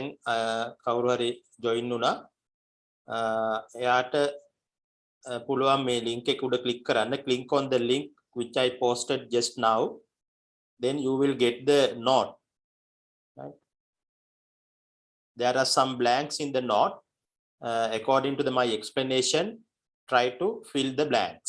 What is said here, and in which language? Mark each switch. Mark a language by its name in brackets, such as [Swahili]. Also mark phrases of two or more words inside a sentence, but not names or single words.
[Sinhala] කවුරු හරි join වුණා එයාට පුළුවන් මේ link එක උඩ click කරන්න [English] click on the link which I posted just now, then you will get the note. Right? There are some blanks in the note. According to my explanation, try to fill the blanks.